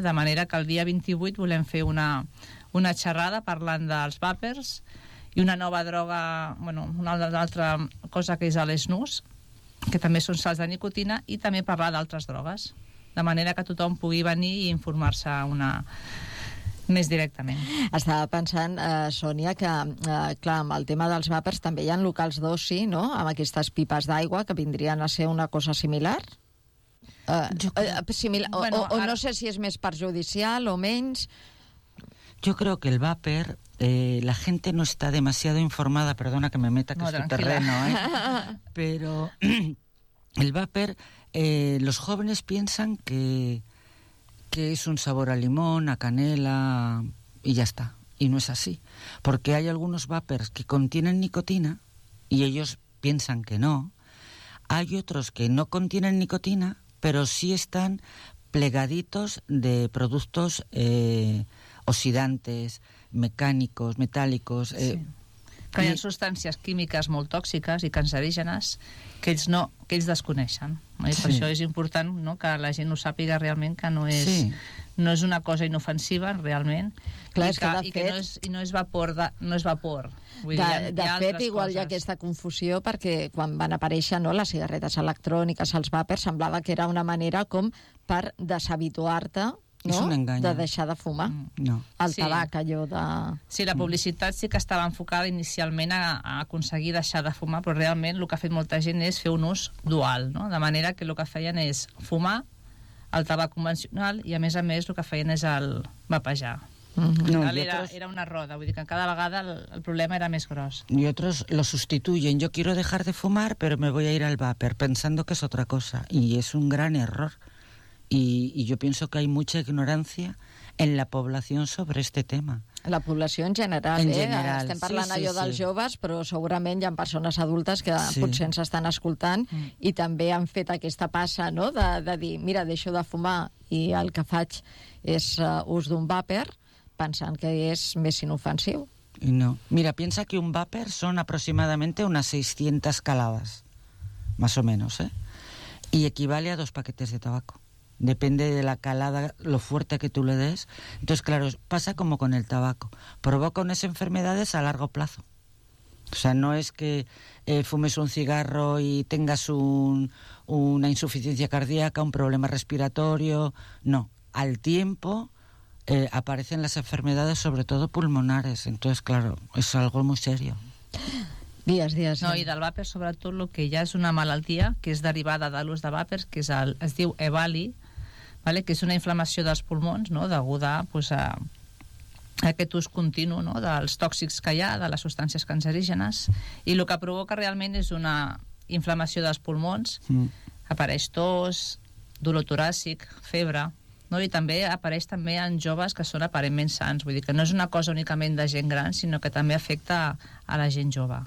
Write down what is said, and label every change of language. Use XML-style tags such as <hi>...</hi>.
<ca>De manera que el dia 28 volem fer una xerrada parlant dels vapers i una nova droga, bueno, una altra cosa que és l'esnús, que també són sals de nicotina, i també parlar d'altres drogues, de manera que tothom pugui venir i informar-se més directament. Estava pensant, Sònia, que, clar, amb el tema dels vapers també hi ha locals d'oci, no?, amb aquestes pipes d'aigua, que vindrien a ser una cosa similar. No sé si és més perjudicial o menys.</ca> <es>Yo creo que el vaper, la gente no está demasiado informada, perdona que me meta que tranquila. Es tu terreno, pero el vaper, los jóvenes piensan que es un sabor a limón, a canela, y ya está, y no es así, porque hay algunos vapers que contienen nicotina, y ellos piensan que no, hay otros que no contienen nicotina, pero sí están plegaditos de productos oxidantes, mecànicos, metàl·licos... Sí.</es> <ca>Hi ha substàncies químiques molt tòxiques i cancerígenes que ells desconeixen. Sí. Per això és important, no?, que la gent ho sàpiga realment, que no és una cosa inofensiva, realment. Clar, no és vapor. De fet, igual hi ha aquesta confusió, perquè quan van aparèixer, no?, les cigarretes electròniques, els vapers, semblava que era una manera com per deshabituar-te, no? És un engany. De deixar de fumar. No. El tabac, allò de... Sí, la publicitat sí que estava enfocada inicialment a aconseguir deixar de fumar, però realment el que ha fet molta gent és fer un ús dual, no? De manera que el que feien és fumar el tabac convencional i, a més, el que feien és el vapejar. No, era,</ca> <es>otros...</es> <ca>era una roda, vull dir que cada vegada el problema era més gros.</ca> <es>Y otros lo sustituyen. Yo quiero dejar de fumar, pero me voy a ir al vapor, pensando que es otra cosa. Y es un gran error. Y yo pienso que hay mucha ignorancia en la población sobre este tema.</es> <ca>La població en general, en general. Estem parlant allò dels joves, però segurament hi ha persones adultes que potser ens estan escoltant i també han fet aquesta passa, no?, de dir, mira, deixo de fumar i el que faig és ús d'un vàper, pensant que és més inofensiu.</ca> <es>No. Mira, piensa que un</es> <ca>vàper són aproximadament unes 600 calades,</ca> <es>más o menos, ¿eh? Y equivale a 2 paquetes de tabaco. Depende de la calada, lo fuerte que tú le des. Entonces, claro, pasa como con el tabaco. Provoca unas enfermedades a largo plazo. O sea, no es que fumes un cigarro y tengas una insuficiencia cardíaca, un problema respiratorio. No, al tiempo aparecen las enfermedades, sobre todo pulmonares. Entonces, claro, es algo muy serio.</es> <ca>Dies. No, i del vàper, sobretot, el que ja és una malaltia, que és derivada de l'ús de vàpers, que és es diu EBALI, ¿vale?, que és una inflamació dels pulmons, no?, deguda pues, a aquest ús continu, no?, dels tòxics que hi ha, de les substàncies cancerígenes, i el que provoca realment és una inflamació dels pulmons, apareix tos, dolor toràcic, febre, no?, i també apareix també en joves que són aparentment sants, vull dir que no és una cosa únicament de gent gran, sinó que també afecta a la gent jove.</ca>